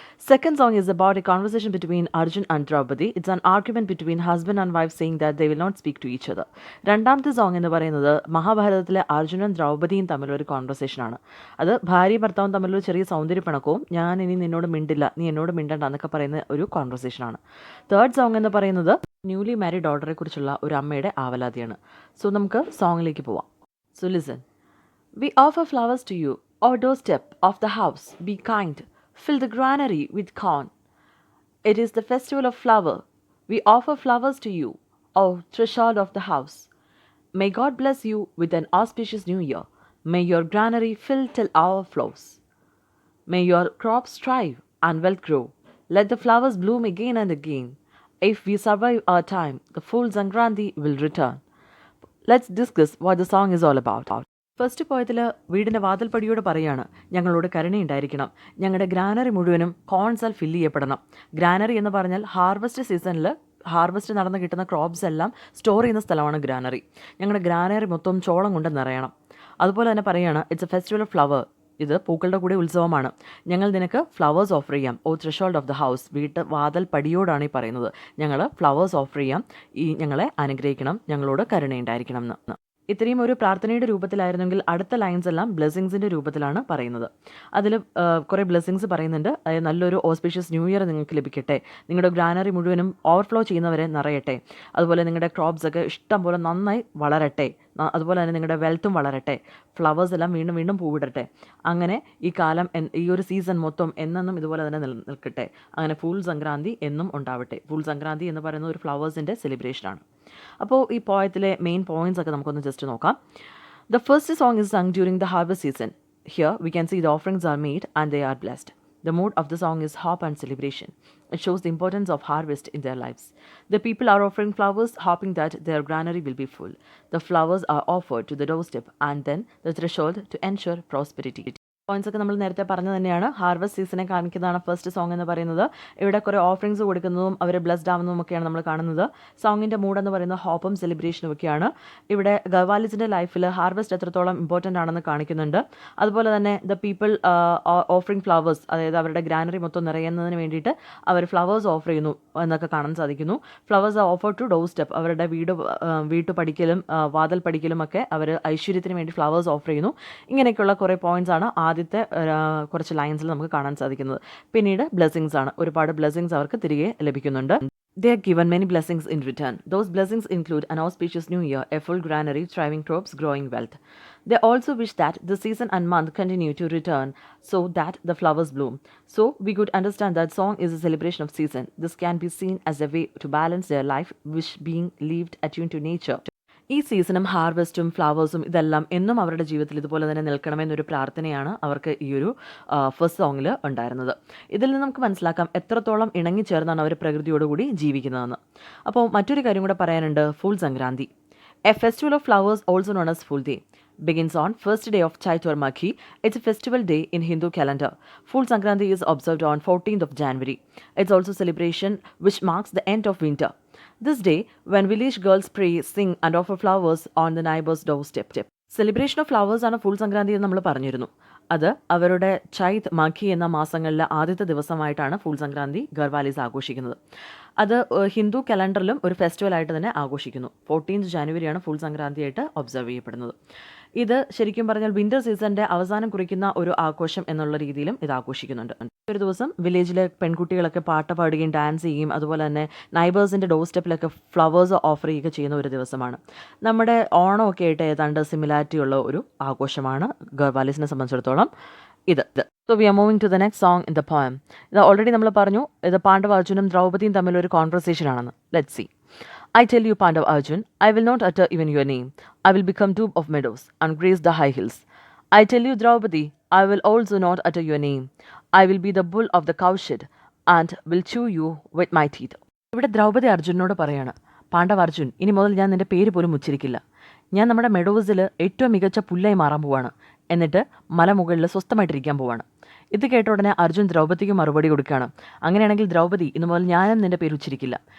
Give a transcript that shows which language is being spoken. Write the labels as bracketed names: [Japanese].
[English] Second song is about a conversation between Arjun and Draupadi. It's an argument between husband and wife saying that they will not speak to each other. [Malayalam] രണ്ടാമത്തെ song എന്ന് പറയുന്നത് മഹാഭാരതത്തിലെ അർജുനും ദ്രൗപദിയും തമ്മിലൊരു കോൺവെർസേഷനാണ്. അത് ഭാര്യയും ഭർത്താവും തമ്മിലൊരു ചെറിയ സൗന്ദര്യപ്പിണക്കവും ഞാൻ ഇനി നിന്നോട് മിണ്ടില്ല, നീ എന്നോട് മിണ്ടണ്ട എന്നൊക്കെ പറയുന്ന ഒരു കോൺവെർസേഷനാണ്. തേർഡ് സോങ് എന്ന് പറയുന്നത് ന്യൂലി മാരീഡ് ഡോട്ടറെ കുറിച്ചുള്ള ഒരു അമ്മയുടെ ആവലാതിയാണ്. സോ നമുക്ക് സോങ്ങിലേക്ക് പോവാം. [English] So listen. We offer flowers to you, O doorstep of the house, be kind. Fill the granary with corn. It is the festival of flower. We offer flowers to you, O threshold of the house. May God bless you with an auspicious new year. May your granary fill till overflows. May your crops thrive and wealth grow. Let the flowers bloom again and again. If we survive our time, the full Sankranti will return. Let's discuss what the song is all about. [Malayalam] First പോയതിൽ വീടിൻ്റെ വാതിൽപ്പടിയോട് പറയാണ്, ഞങ്ങളോട് കരുണയുണ്ടായിരിക്കണം, ഞങ്ങളുടെ granary മുഴുവനും കോൺസാൽ fill ചെയ്യപ്പെടണം. Granary എന്ന് പറഞ്ഞാൽ harvest സീസണിൽ harvest നടന്ന് കിട്ടുന്ന ക്രോപ്സ് എല്ലാം സ്റ്റോർ ചെയ്യുന്ന സ്ഥലമാണ് ഗ്രാനറി. ഞങ്ങളുടെ ഗ്രാനറി മൊത്തം ചോളം കൊണ്ട് നിറയണം. അതുപോലെ തന്നെ പറയുകയാണ്, [English] It's a festival of flower. [Malayalam] ഇത് പൂക്കളുടെ കൂടെ ഉത്സവമാണ്. ഞങ്ങൾ നിനക്ക് ഫ്ലവേഴ്സ് ഓഫർ ചെയ്യാം. [English] oh threshold of the house, [Malayalam] വാതിൽ പടിയോടാണ് ഈ പറയുന്നത്. ഞങ്ങൾ ഫ്ലവേഴ്സ് ഓഫർ ചെയ്യാം, ഈ ഞങ്ങളെ അനുഗ്രഹിക്കണം, ഞങ്ങളോട് കരുണയുണ്ടായിരിക്കണം എന്ന്. ഇത്രയും ഒരു പ്രാർത്ഥനയുടെ രൂപത്തിലായിരുന്നെങ്കിൽ അടുത്ത ലൈൻസ് എല്ലാം ബ്ലെസ്സിങ്സിൻ്റെ രൂപത്തിലാണ് പറയുന്നത്. അതിൽ കുറേ ബ്ലെസ്സിങ്സ് പറയുന്നുണ്ട്. അതായത് നല്ലൊരു ഓസ്പീഷ്യസ് ന്യൂ ഇയർ നിങ്ങൾക്ക് ലഭിക്കട്ടെ, നിങ്ങളുടെ ഗ്രാനറി മുഴുവനും ഓവർഫ്ലോ ചെയ്യുന്നവരെ നിറയട്ടെ, അതുപോലെ നിങ്ങളുടെ ക്രോപ്സ് ഒക്കെ ഇഷ്ടം പോലെ നന്നായി വളരട്ടെ, അതുപോലെ തന്നെ നിങ്ങളുടെ വെൽത്തും വളരട്ടെ, ഫ്ലവേഴ്സ് എല്ലാം വീണ്ടും വീണ്ടും പൂവിടട്ടെ. അങ്ങനെ ഈ കാലം, ഈ ഒരു സീസൺ മൊത്തം എന്നെന്നും ഇതുപോലെ തന്നെ നിൽക്കട്ടെ. അങ്ങനെ ഫുൾ സംക്രാന്തി എന്നും ഉണ്ടാവട്ടെ. ഫുൾ സംക്രാന്തി എന്ന് പറയുന്നത് ഒരു ഫ്ലവേഴ്സിൻ്റെ സെലിബ്രേഷനാണ്. അപ്പോൾ ഈ പോയത്തിലെ മെയിൻ പോയിന്റ്സ് ഒക്കെ നമുക്കൊന്ന് ജസ്റ്റ് നോക്കാം. [English] The first song is sung during the harvest season. Here we can see the offerings are made and they are blessed. The mood of the song is hope and celebration. It shows the importance of harvest in their lives. The people are offering flowers, hoping that their granary will be full. The flowers are offered to the doorstep and then the threshold to ensure prosperity. [Malayalam] Points ഒക്കെ നമ്മൾ നേരത്തെ പറഞ്ഞു തന്നെയാണ്. Harvest സീസണെ കാണിക്കുന്നതാണ് first song എന്ന് പറയുന്നത്. ഇവിടെ കുറേ ഓഫറിങ്സ് കൊടുക്കുന്നതും അവർ ബ്ലസ്ഡ് ആവുന്നതും ഒക്കെയാണ് നമ്മൾ കാണുന്നത്. സോങ്ങിൻ്റെ മൂഡ് എന്ന് പറയുന്നത് ഹോപ്പും സെലിബ്രേഷനും ഒക്കെയാണ്. ഇവിടെ ഗവാലിസിൻ്റെ ലൈഫിൽ ഹാർവസ്റ്റ് എത്രത്തോളം ഇമ്പോർട്ടൻ്റ് ആണെന്ന് കാണിക്കുന്നുണ്ട്. അതുപോലെ തന്നെ [English] the people offering flowers, [Malayalam] അതായത് അവരുടെ ഗ്രാനറി മൊത്തം നിറയുന്നതിന് വേണ്ടിയിട്ട് അവർ ഫ്ലവേഴ്സ് ഓഫർ ചെയ്യുന്നു എന്നൊക്കെ കാണാൻ സാധിക്കുന്നു. [English] flowers are offer to doorstep, [Malayalam] അവരുടെ വീട്ടുപടിക്കലും വാതിൽ പടിക്കലും ഒക്കെ അവർ ഐശ്വര്യത്തിന് വേണ്ടി ഫ്ലവേഴ്സ് ഓഫർ ചെയ്യുന്നു. ഇങ്ങനെയൊക്കെയുള്ള കുറേ പോയിന്റ്സ് ആണ് ആദ്യത്തെ കുറച്ച് ലൈൻസിൽ നമുക്ക് കാണാൻ സാധിക്കുന്നത്. പിന്നീട് ബ്ലെസ്സിങ്സ് ആണ്. ഒരുപാട് ബ്ലെസ്സിങ്സ് അവർക്ക് തിരികെ ലഭിക്കുന്നുണ്ട്. [English] They are given many blessings in return. Those blessings include an auspicious new year, a full granary, thriving crops, growing wealth. They also wish that the season and month continue to return so that the flowers bloom. So we could understand that song is a celebration of season. This can be seen as a way to balance their life, which being lived attuned to nature. [Malayalam] ഈ സീസണും ഹാർവെസ്റ്റും ഫ്ലവേഴ്സും ഇതെല്ലാം എന്നും അവരുടെ ജീവിതത്തിൽ ഇതുപോലെ തന്നെ നിൽക്കണമെന്നൊരു പ്രാർത്ഥനയാണ് അവർക്ക് ഈ ഒരു ഫസ്റ്റ് സോങ്ങിൽ ഉണ്ടായിരുന്നത്. ഇതിൽ നിന്ന് നമുക്ക് മനസ്സിലാക്കാം എത്രത്തോളം ഇണങ്ങിച്ചേർന്നാണ് അവർ പ്രകൃതിയോടുകൂടി ജീവിക്കുന്നതെന്ന്. അപ്പോൾ മറ്റൊരു കാര്യം കൂടെ പറയാനുണ്ട്. [English] Phool Sankranti, a festival of flowers also known as Phool Dei, begins on first day of Chaitur Maghi. It's a festival day in Hindu calendar. Fool Sankranti is observed on 14th of January. It's also celebration which marks the end of winter. This day, when village girls pray, sing and offer flowers on the neighbor's doorstep. [Malayalam] Celebration of flowers ആണ് full Sankranti എന്ന് നമ്മൾ പറഞ്ഞിരുന്നു. അത് അവരുടെ ചൈത് മാഘി എന്ന മാസങ്ങളിലെ ആദ്യത്തെ ദിവസമായിട്ടാണ് full Sankranti ഗർവാലീസ് ആഘോഷിക്കുന്നത്. അത് ഹിന്ദു കലണ്ടറിലും ഒരു ഫെസ്റ്റിവലായിട്ട് തന്നെ ആഘോഷിക്കുന്നു. 14th ജാനുവരിയാണ് ഫുൾ സംക്രാന്തിയായിട്ട് ഒബ്സർവ് ചെയ്യപ്പെടുന്നത്. ഇത് ശരിക്കും പറഞ്ഞാൽ വിൻ്റർ സീസണിൻ്റെ അവസാനം കുറിക്കുന്ന ഒരു ആഘോഷം എന്നുള്ള രീതിയിലും ഇത് ആഘോഷിക്കുന്നുണ്ട്. ഒരു ദിവസം വില്ലേജിലെ പെൺകുട്ടികളൊക്കെ പാട്ട് പാടുകയും ഡാൻസ് ചെയ്യുകയും അതുപോലെ തന്നെ നൈബേഴ്സിൻ്റെ ഡോർ സ്റ്റെപ്പിലൊക്കെ ഫ്ലവേഴ്സ് ഓഫർ ചെയ്യുക ചെയ്യുന്ന ഒരു ദിവസമാണ്. നമ്മുടെ ഓണമൊക്കെ ആയിട്ട് ഏതാണ്ട് സിമിലാരിറ്റി ഉള്ള ഒരു ആഘോഷമാണ് ഗർവാലീസിനെ സംബന്ധിച്ചിടത്തോളം ഇത്. [English] So we are moving to the next song in the poem. [Malayalam] ഇത് ഓൾറെഡി നമ്മൾ പറഞ്ഞു, ഇത് പാണ്ഡവ അർജുനും ദ്രൗപദിയും തമ്മിലൊരു കോൺവെർസേഷൻ ആണെന്ന്. [English] Let's see. I tell you, Pandav Arjun, I will not utter even your name. I will become dupe of meadows and graze the high hills. I tell you, Draupadi, I will also not utter your name. I will be the bull of the cowshed and will chew you with my teeth. [Malayalam] ഇവിടെ ദ്രൗപദി അർജുനോട് പറയാണ്, പാണ്ഡവ അർജുൻ, ഇനി മുതൽ ഞാൻ നിന്റെ പേര് പോലും ഉച്ചരിക്കില്ല. ഞാൻ നമ്മുടെ മെഡോസിൽ ഏറ്റവും മികച്ച പുല്ലായി മാറാൻ പോവാണ്. എന്നിട്ട് മലമുകളിൽ സ്വസ്ഥമായിട്ടിരിക്കാൻ പോവാണ്. ഇത് കേട്ട ഉടനെ അർജുൻ ദ്രൗപദിക്ക് മറുപടി കൊടുക്കുകയാണ്. അങ്ങനെയാണെങ്കിൽ ദ്രൗപദി, ഇന്നു മുതൽ ഞാനും നിന്റെ പേര് ഉച്ചരിക്കില്ല.